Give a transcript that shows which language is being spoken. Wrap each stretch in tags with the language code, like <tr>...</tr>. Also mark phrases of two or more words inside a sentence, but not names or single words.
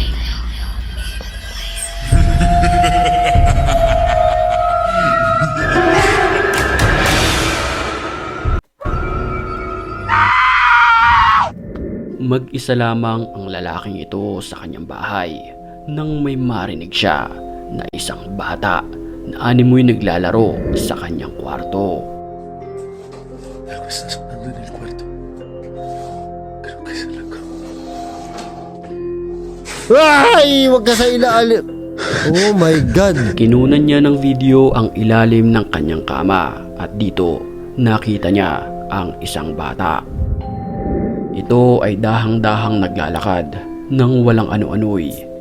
<tl>Mag-isa lamang ang lalaking ito sa kanyang bahay nang may marinig siya na isang bata na animoy naglalaro sa kanyang kwarto.</tl> <es>Algo está sonando en el cuarto. Creo que es la cama.</es> <tl>Ay! Wag ka sa ilalim.</tl> <en>Oh my God.</en> <tl>Kinunan niya ng video ang ilalim ng kanyang kama at dito nakita niya ang isang bata. Ito ay dahang-dahang naglalakad nang walang ano-ano'y.</tl>